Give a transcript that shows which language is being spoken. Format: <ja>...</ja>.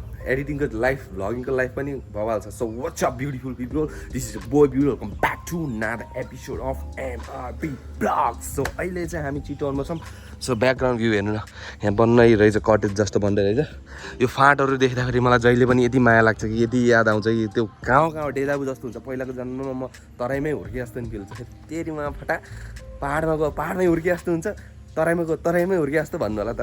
<ne>एडिटिङको life भ्लगिङको life पनि बवाल छ।</ne> <en>So what's up beautiful people? This is your boy Beauty. Welcome back to another episode of MRB vlogs.</en> <ne>So अहिले चाहिँ हामी चितवनमा छौँ। So ब्याकग्राउन्ड भ्यू हेर्नु न, यहाँ बन्नै रहेछ, कटेज जस्तो बन्दै रहेछ। यो फाँटहरू देख्दाखेरि मलाई जहिले पनि यति माया लाग्छ कि यति याद आउँछ कि त्यो गाउँ डेजाबु जस्तो हुन्छ। पहिलाको जन्ममा म तराईमै हुर्के जस्तो नि फिल हुन्छ। तेरीमा फटा पाहाडमा गयो पाहाडमै हुर्के जस्तो हुन्छ, तराईमा गयो तराईमै हुर्के जस्तो भन्नु होला।</ne>